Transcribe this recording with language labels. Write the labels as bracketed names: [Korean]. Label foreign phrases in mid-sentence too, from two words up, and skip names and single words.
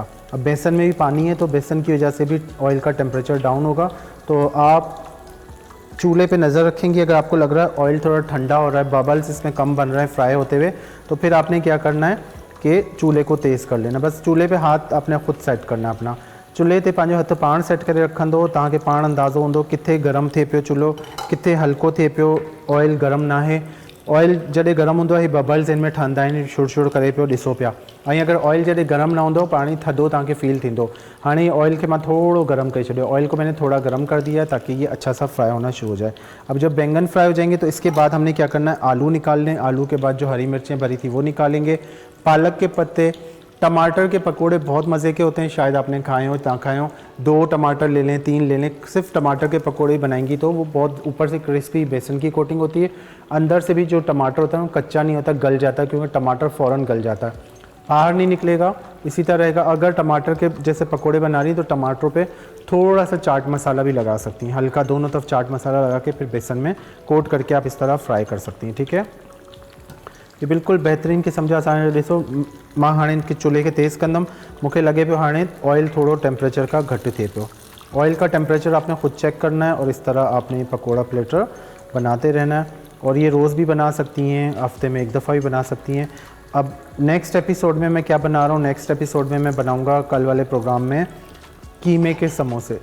[Urdu] اب بیسن میں بھی پانی ہے تو بیسن کی وجہ سے بھی آئل کا ٹمپریچر ڈاؤن ہوگا. تو آپ چولہے پہ نظر رکھیں گے، اگر آپ کو لگ رہا ہے آئل تھوڑا ٹھنڈا ہو رہا ہے، ببلز اس میں کم بن رہے ہیں فرائی ہوتے ہوئے، تو پھر آپ نے کیا کرنا ہے کہ چولہے کو تیز کر لینا. بس چولہے پہ ہاتھ آپ نے خود سیٹ کرنا ہے اپنا, [Sindhi] चूल्हे ते पंहिंजो हथ पाण सेट करे रखंदो, तव्हांखे पाण अंदाज़ो हूंदो किथे गरम थिए पियो चूल्हो, किथे हल्को थिए पियो, ऑयल गरम ना आहे। ऑयल जॾहिं गरम हूंदो आहे, बबल्स इनमें ठहंदा आहिनि, शुड़ करे पियो ॾिसो पिया। ऐं अगरि ऑयल जॾहिं गरम न हूंदो, पाणी थधो तव्हांखे फील थींदो। [Urdu] ہانڑے آئل کے میں تھوڑا گرم کر چھو، آئل کو میں نے تھوڑا گرم کر دیا ہے تاکہ یہ اچھا سا فرائی ہونا شروع ہو جائے. اب جب بینگن فرائی ہو جائیں گے تو اس کے بعد ہم نے کیا کرنا ہے، آلو نکال لیں، آلو کے بعد جو ہری مرچیں بھری تھی وہ نکالیں گے، پالک کے پتے. ٹماٹر کے پکوڑے بہت مزے کے ہوتے ہیں، شاید آپ نے کھائے ہو نہ کھائے ہو. 2 ٹماٹر لے لیں، 3 لے لیں، صرف ٹماٹر کے پکوڑے بنائیں گی تو وہ بہت اوپر سے کرسپی بیسن کی کوٹنگ ہوتی ہے، اندر سے بھی جو ٹماٹر ہوتا ہے وہ کچا نہیں ہوتا، گل جاتا ہے، کیونکہ ٹماٹر فوراً گل جاتا ہے، باہر نہیں نکلے گا. اسی طرح رہے گا. اگر ٹماٹر کے جیسے پکوڑے بنا رہی تو ٹماٹروں پہ تھوڑا سا چاٹ مسالا بھی لگا سکتی ہیں، ہلکا دونوں طرف چاٹ مسالا لگا کے پھر بیسن میں کوٹ کر کے آپ اس طرح فرائی کر سکتی ہیں. ٹھیک ہے, [Sindhi] ये बिल्कुल बेहतरीन क़िस्म जा असां ॾिसो, मां हाणे इनके चूल्हे के तेज़ कंदमि, मूंखे लगे पियो हाणे ऑयल थोड़ो टेम्परेचर का घटि थिए पियो। [Urdu] آئل کا ٹمپریچر آپ نے خود چیک کرنا ہے اور اس طرح آپ نے پکوڑا پلیٹر بناتے رہنا ہے. اور یہ روز بھی بنا سکتی ہیں، ہفتے میں ایک دفعہ بھی بنا سکتی ہیں. اب نیکسٹ ایپیسوڈ میں میں کیا بنا رہا ہوں، نیکسٹ ایپیسوڈ میں میں بناؤں گا کل والے پروگرام میں قیمے کے سموسے.